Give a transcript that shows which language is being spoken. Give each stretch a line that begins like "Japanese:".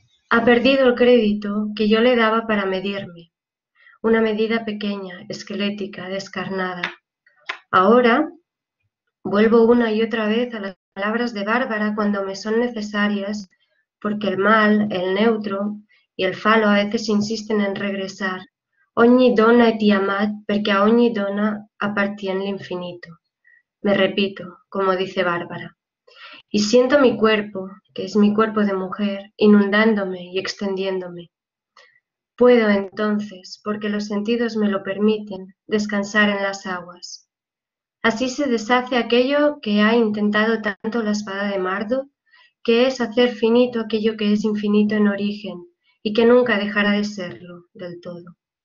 Spanish: Ha perdido el crédito que yo le daba para medirme, una medida pequeña, esquelética, descarnada. Ahora vuelvo una y otra vez a las palabras de Bárbara cuando me son necesarias, porque el mal, el neutro y el falo a veces insisten en regresar.
Italian: Ogni donna è Tiamat perché a ogni donna appartiene l'infinito.
Spanish: Me repito, como dice Bárbara. Y siento mi cuerpo, que es mi cuerpo de mujer, inundándome y extendiéndome. Puedo entonces, porque los sentidos me lo permiten, descansar en las aguas. Así se deshace aquello que ha intentado tanto la espada de Marduk, que es hacer finito aquello que es infinito en origen y que nunca dejará de serlo del todo.